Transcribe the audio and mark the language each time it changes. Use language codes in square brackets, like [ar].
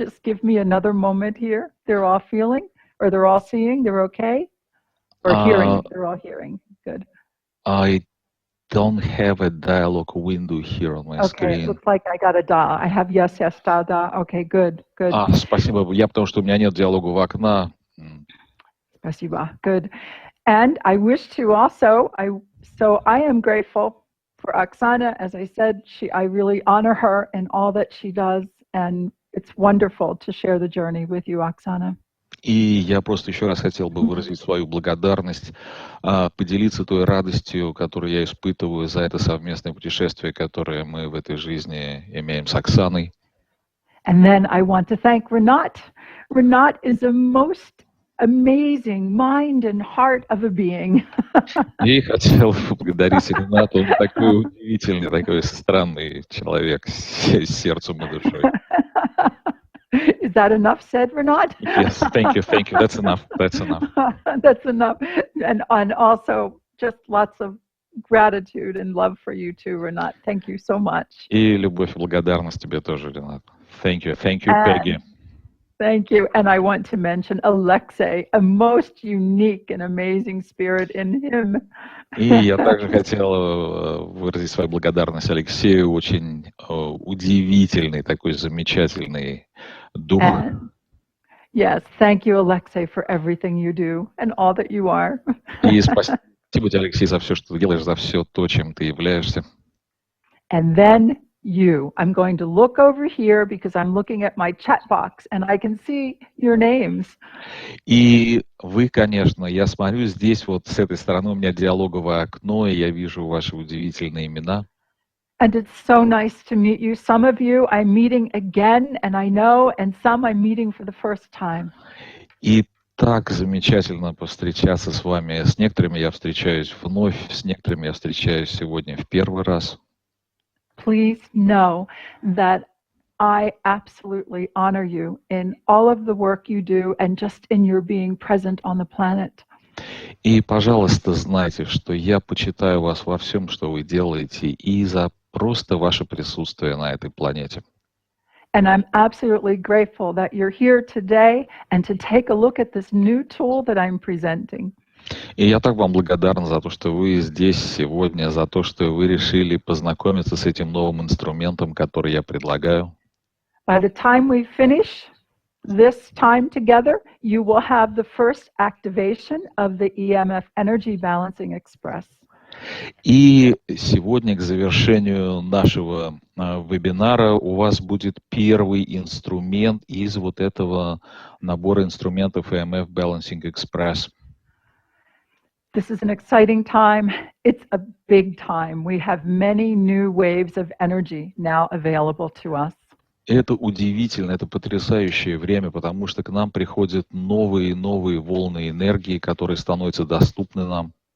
[en] Just give me another moment here. They're all feeling, or they're all seeing. They're okay, or hearing. They're all hearing. Good. I don't have a dialogue window here on my screen. Okay, it looks like I got a da. I have yes, da, da. Okay, good, good. [ru] Спасибо. Потому что у меня нет диалогового окна. Спасибо. [en] Good. And I wish to also, I am grateful for Oksana. As I said, I really honor her in all that she does, and it's wonderful to share the journey with you, Oksana. [ru] И я просто еще раз хотел бы выразить свою благодарность, поделиться той радостью, которую я испытываю за это совместное путешествие, которое мы в этой жизни имеем с Оксаной. [en] And then I want to thank Renat. Renat is the most amazing mind and heart of a being. [ru] И хотел поблагодарить Рената, он такой удивительный, такой странный человек с сердцем и душой. [en] Is that enough said, Renat? Yes, thank you. That's enough. That's enough. That's enough. And also just lots of gratitude and love for you too, Renat. Thank you so much. [ru] И любовь и благодарность тебе тоже, Ренат. [en] Thank you, Peggy. Thank you. And I want to mention Alexei, a most unique and amazing spirit in him. [ru] И я также хотел выразить свою благодарность Алексею, очень удивительный, такой замечательный дух. [en] Yes, thank you, Alexei, for everything you do and all that you are. [ru] И спасибо тебе, Алексей, за все, что ты делаешь, за все то, чем ты являешься. [en] And then you. I'm going to look over here because I'm looking at my chat box and I can see your names. [ru] И вы, конечно, я смотрю здесь, вот с этой стороны у меня диалоговое окно, и я вижу ваши удивительные имена. [en] And it's so nice to meet you. Some of you I'm meeting again, and I know, and some I'm meeting for the first time. [ru] И так замечательно повстречаться с вами. С некоторыми я встречаюсь вновь, с некоторыми я встречаюсь сегодня в первый раз. [en] Please know that I absolutely honor you in all of the work you do and just in your being present on the planet. [ru] И, пожалуйста, знайте, что я почитаю вас во всем, что вы делаете, и за просто ваше присутствие на этой планете. [en] And I'm absolutely grateful that you're here today and to take a look at this new tool that I'm presenting. [ru] И я так вам благодарен за то, что вы здесь сегодня, за то, что вы решили познакомиться с этим новым инструментом, который я предлагаю. [en] By the time we finish this time together, you will have the first activation of the EMF Energy Balancing Express. [ru] И сегодня к завершению нашего вебинара у вас будет первый инструмент из вот этого набора инструментов EMF Balancing Express. [en] This is an exciting time. It's a big time. We have many new waves of energy now available to us. [ru] Это удивительно, это потрясающее время, потому что к нам приходят новые и новые волны энергии, которые становятся доступны нам.